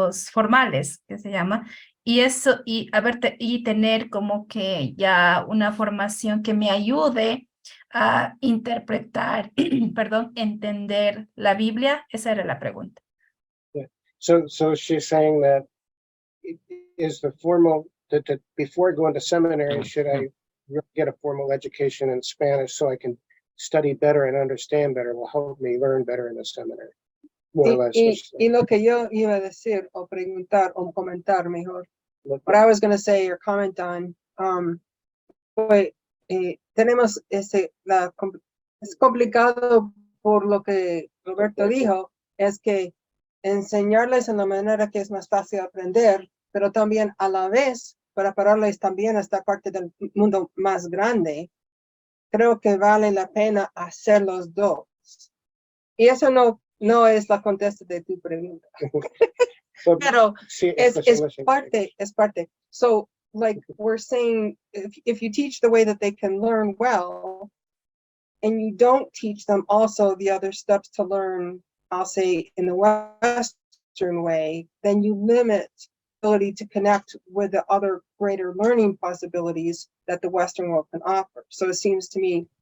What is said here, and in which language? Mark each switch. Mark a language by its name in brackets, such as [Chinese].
[Spanish] formales, que se llama, y eso, y tener como que ya una formación que me ayude a interpretar, perdón, entender la Biblia. Esa era la pregunta. [English] Yeah. So she's saying that is the formal that before going to seminary, should I get a formal education in Spanish so I can study better and understand better? Will help me learn better in the seminary. More or less. [Spanish] Y lo que yo iba a decir o preguntar o comentar mejor, [English] what I was going to say or comment on, [Spanish] pues tenemos es complicado por lo que Roberto dijo, es que enseñarles en la manera que es más fácil aprender, pero también a la vez prepararles también a esta parte del mundo más grande. Creo que vale la pena hacer los dos. Y eso no es la contesta de tu pregunta. Pero es parte. [English] So, like we're saying, if you teach the way that they can learn well, and you don't teach them also the other steps to learn, I'll say in the Western way, then you limit the ability to connect with the other greater learning possibilities that the Western world can offer. So it seems to me